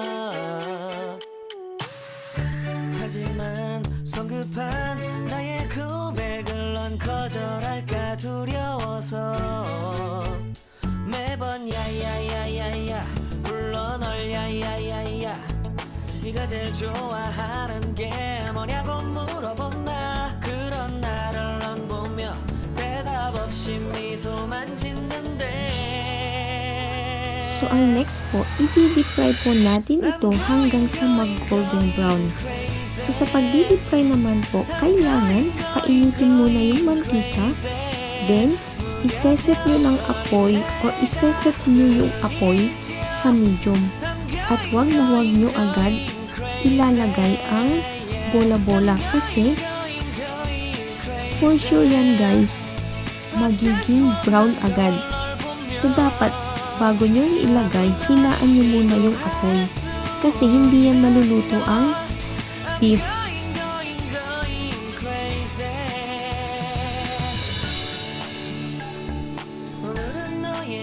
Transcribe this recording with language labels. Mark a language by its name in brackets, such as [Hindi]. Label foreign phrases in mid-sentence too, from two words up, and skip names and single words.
[Korean] 하지만 성급한 나의 고백을 넌 거절할까 두려워서 매번 야야야야야 불러 널 야야야야 네가 제일 좋아하는 게 뭐냐고 물어본다 그런 나를 넌 보며 대답 없이 미소만 짓는데. [Filipino] So, ang next po, i-deep fry po natin ito hanggang sa mag- [English] golden brown. [Filipino] So, sa pag-deep fry naman po, kailangan painitin muna yung mantika. Then, iseset nyo ng apoy o iseset nyo yung apoy sa medium. At wag nyo agad ilalagay ang bola-bola kasi [English] for sure [Filipino] yan guys, magiging brown agad. So, dapat bago nyo ilagay, hinaan nyo muna yung apoy kasi hindi yan maluluto ang beef. [Korean] 오늘은 널